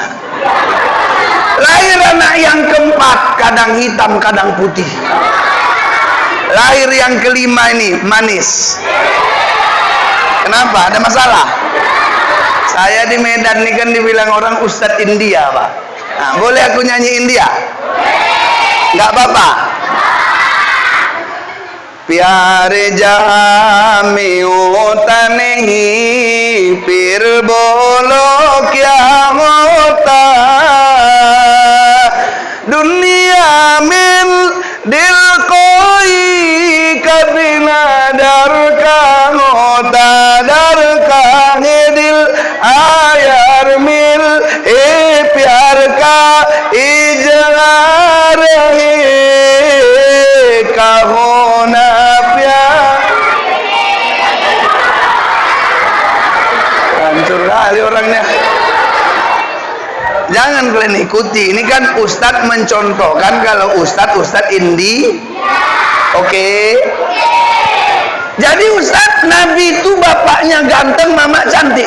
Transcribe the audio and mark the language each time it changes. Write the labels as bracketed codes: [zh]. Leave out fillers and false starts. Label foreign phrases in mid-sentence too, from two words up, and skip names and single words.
[id] Lahir anak yang keempat, kadang hitam kadang putih. Lahir yang kelima ini manis. Kenapa? Ada masalah? Saya di Medan ini kan dibilang orang Ustadz India Pak. Nah, boleh aku nyanyi India? Nggak apa-apa. [hi] प्यारे जहां में होता नहीं, फिर बोलो क्या होता, दुनिया में दिल कोई कभी ना डर का होता, डर का है दिल आयार मिल ए प्यार का इजहार है कहो ना प्यार. [id] Hancur kali orangnya. Jangan kalian ikuti. Ini kan Ustadz mencontohkan kalau Ustadz Indi. Oke. Jadi Ustadz, Nabi itu bapaknya ganteng, mama cantik.